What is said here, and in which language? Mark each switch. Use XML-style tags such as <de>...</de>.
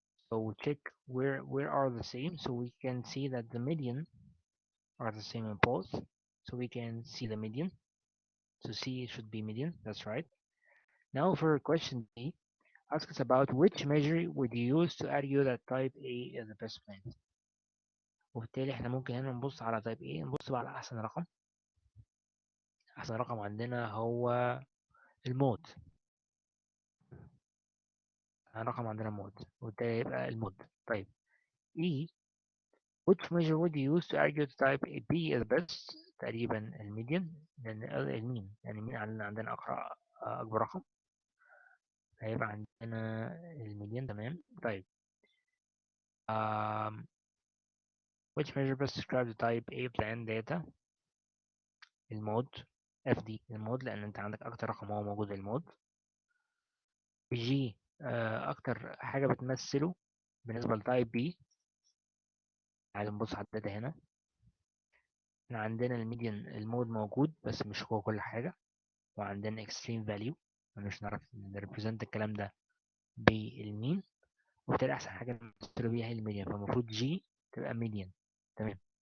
<en>So we check where are the same. So we can see that the median are the same in both. So we can see the median. So C should be median. That's right. Now for question D, ask us about which measure would you use to argue that type A is the best plan.</en> <ar>وبالتالي احنا ممكن هنا نبص على type A، نبص بقى على أحسن رقم. أحسن رقم عندنا هو المود. رقم عندنا مود، وبالتالي يبقى المود. طيب</ar> <en>E, which measure would you use to argue the type B is best؟</en> <ar>تقريبا الميديان، لأن المين يعني المين عندنا أكبر رقم، هيبقى عندنا الميديان. تمام. طيب</ar> <en>um, which measure best describe the type A plan data؟</en> <ar>المود. اف دي المود، لأن أنت عندك أكتر رقم هو موجود المود. جي أكتر حاجة بتمثله بالنسبة لتايب بي. عايز نبص على الداتا هنا. احنا عندنا الميديان المود موجود بس مش هو كل حاجة، وعندنا extreme value مش نعرف نريبريزنت الكلام ده بالمين، وبالتالي أحسن حاجة نمثله بيها هي الميديان، فالمفروض جي تبقى ميديان. تمام.</ar>